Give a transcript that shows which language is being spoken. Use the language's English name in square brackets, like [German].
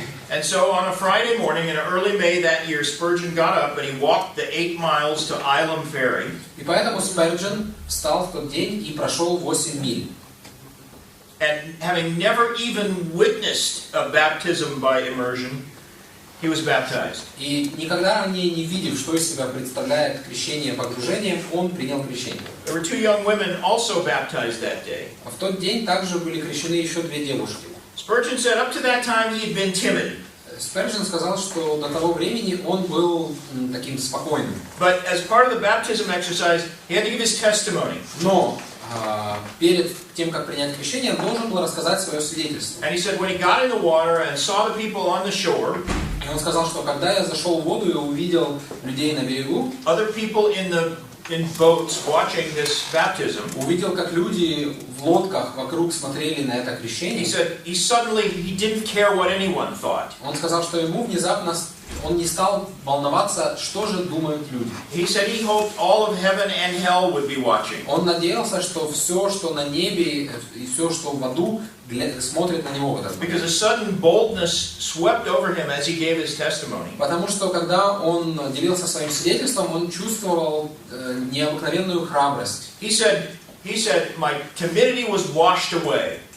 [English] And so on a Friday morning in early May that year, Spurgeon got up and he walked the 8 miles to Ilam Ferry. [Russian] И поэтому Спurgeon встал в тот день и прошел 8 миль. [English] And having never even witnessed a baptism by immersion, he was baptized. [Russian] И никогда ранее не видев, что из себя представляет крещение погружением, он принял крещение. [English] There were 2 young women also baptized that day. [Russian] А в тот день также были крещены еще 2 девушки. [English] Spurgeon said up to that time he had been timid. [Russian] Спurgeon сказал, что до того времени он был таким спокойным. [English] But as part of the baptism exercise, he had to give his testimony. [Russian] Но перед тем, как принять крещение, он должен был рассказать свое свидетельство. [English] And he said when he got in the water and saw the people on the shore, [Russian] И он сказал, что когда я зашел в воду и увидел людей на берегу, [English] other people in boats watching this baptism, [Russian] увидел, как люди в лодках вокруг смотрели на это [English] he [Russian] крещение, [English] said he didn't care what anyone thought. [Russian] он сказал, что ему внезапно он не стал волноваться, что же думают люди. [English] He said he hoped all of heaven and hell would be watching. [Russian] Он надеялся, что все, что на небе и все, что в аду, смотрит на него в этот момент. [English] Because a sudden boldness swept over him as he gave his testimony. [Russian] Потому что когда он делился своим свидетельством, он чувствовал необыкновенную храбрость. [English] He said my timidity was washed away.